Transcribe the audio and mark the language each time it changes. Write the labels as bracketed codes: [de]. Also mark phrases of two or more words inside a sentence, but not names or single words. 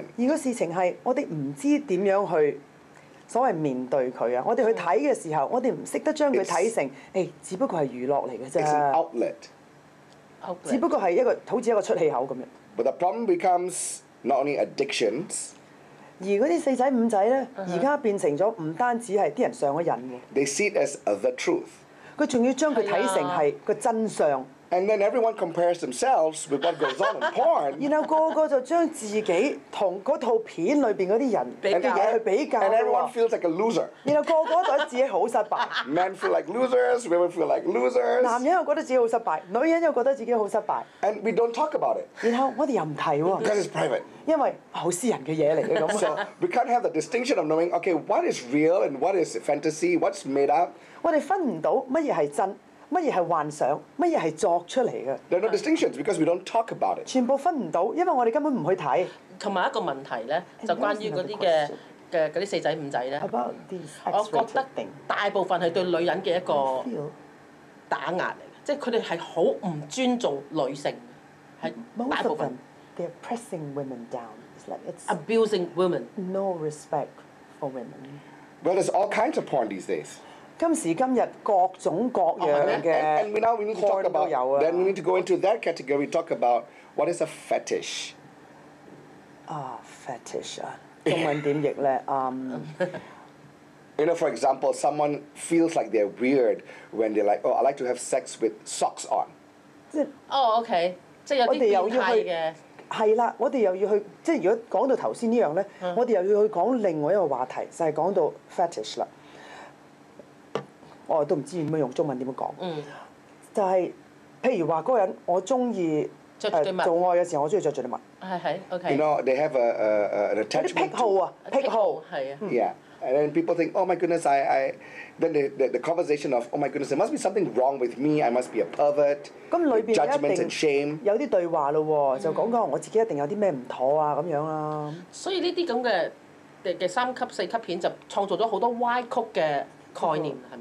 [yue] 而個事情係我哋唔知點樣去所謂面對佢啊！我哋去睇嘅時候，我哋唔識得將佢睇成只不過係娛樂嚟嘅啫。 [en] It's an outlet. [yue] 只不過係好似一個出氣口咁樣。 [en] But the problem becomes not only addictions. [yue] 而嗰啲四仔五仔咧，而家變成咗唔單止係啲人上咗癮喎。 [en] They see it as the truth. [yue] 佢仲要將佢睇成係個真相。 [en] And then everyone compares themselves with what goes on in porn. [yue] 然後個就將自己同嗰套片裏邊嗰啲人嘅嘢去比較 [en] And everyone feels like a loser. [yue] 然後個覺得自己好失敗。 [en] Men feel like losers, women feel like losers. [yue] 男人又覺得自己好失敗，女人又覺得自己好失敗。 [en] And we don't talk about it. [yue] 然後我哋又唔提喎。 [en] Because it's private. [yue] 因為好私人嘅嘢嚟嘅咁。 [en] So we can't have the distinction of knowing, okay, what is real and what is fantasy, what's made up. [yue] 我哋分唔到乜嘢係真，乜嘢係幻想，乜嘢係作出嚟嘅。 [en] There are no distinctions because we don't talk about it. [yue] 全部分唔到，因為我哋根本唔去睇。同埋一個問題咧，就關於嗰啲嘅嗰啲四仔五仔咧，我覺得大部分係對女人嘅一個打壓嚟嘅，即係佢哋係好唔尊重女性，係大部分。 [en] They're pressing women down. It's like it's abusing women. No respect for women. Well, there's all kinds of porn these days. [yue] 今時今日各種各樣嘅 [en] And now we need to talk [yue] porn 都 [en] about, [yue] 有啊。 [en] then we need to go into that category. We talk about what is a fetish. [yue] Fetish 啊，中文點譯咧 [en] You know, for example, someone feels like they're weird when they're like, oh, I like to have sex with socks on. [yue] 即係 OK， 即係有啲變態嘅。係啦，我哋又要去，即係如果講到頭先呢樣咧，我哋又要去講另外一個話題，就係講到 fetish 啦。我都唔知點樣用中文點樣講。就係譬如話嗰個人，我中意做愛嘅時候，我中意着住啲襪。係 OK。 [en] You know, they have an attachment. [yue] 啲癖好啊，癖好。係啊。 [en] Yeah. And then people think, oh my goodness, then the conversation of, oh my goodness, there must be something wrong with me, I must be a pervert, [yue] 咁裏邊 [en] judgment [yue] 一 [en] and shame. [yue] 有啲對話咯喎，就講我自己一定有啲咩唔妥啊咁樣啦。所以呢啲咁嘅3級4級片就創造咗好多歪曲嘅概念，係咪